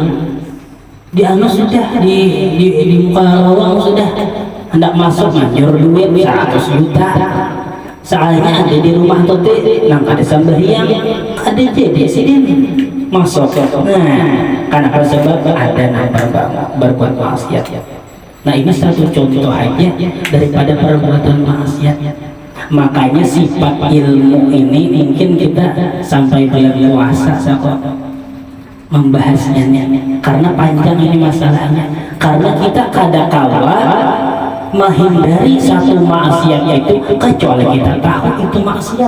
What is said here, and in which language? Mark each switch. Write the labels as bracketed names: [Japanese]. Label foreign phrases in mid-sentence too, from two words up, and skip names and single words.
[Banjar] Di anu sudah di muka lawang sudah hendak masuk anjur duit 100 juta. Soalnya ada di rumah tote nang ada sembahyang ada jadi sidin masuk. Nah, karena sebab ada nang berbuat maksiat. Nah, [Indonesian] ini satu contoh aja daripada perbuatan maksiat. Makanya sifat ilmu ini mungkin kita sampai bulan puasa kok membahasnya karena panjang ini masalahnya. Karena kita kadang-kala menghindari satu maksiat itu kecuali kita tahu itu maksiat.